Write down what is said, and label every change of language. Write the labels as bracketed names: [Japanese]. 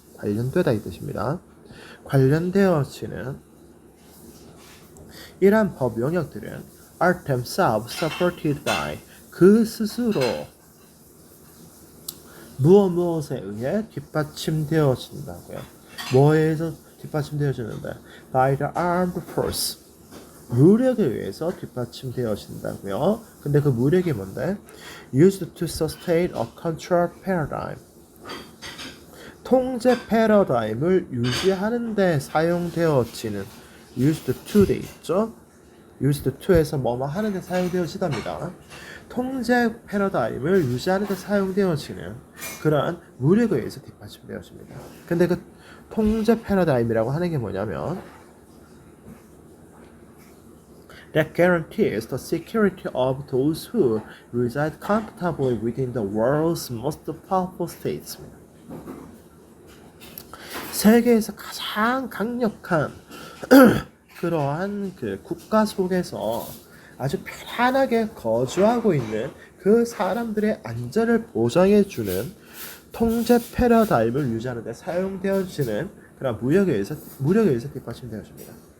[Korean] 관련되다 이 뜻입니다. 관련되어지는 이러한 법 영역들은 [English] are themselves supported by [Korean] 그 스스로 무엇에 의해 뒷받침되어진다고요. 뭐에 의해서 뒷받침되어지는데 [English] by the armed force [Korean] 무력에 의해서 뒷받침되어진다고요. 근데 그 무력이 뭔데? [English] used to sustain a control paradigm [Korean] 통제 패러다임을 유지하는 데 사용되어지는 used to 돼 있죠. used to에서 뭐뭐 하는 데 사용되어지답니다. 통제 패러다임을 유지하는 데 사용되어지는 그러한 무력에 의해서 뒷받침되어집니다. 근데 그 통제 패러다임이라고 하는 게 뭐냐면 [English] that guarantees the security of those who reside comfortably within the world's most powerful states. [Korean] 세계에서 가장 강력한 그러한 그 국가 속에서 아주 편안하게 거주하고 있는 그 사람들의 안전을 보장해주는 통제 패러다임을 유지하는 데 사용되어지는 그런 무력에 의해서 뒷받침되어집니다.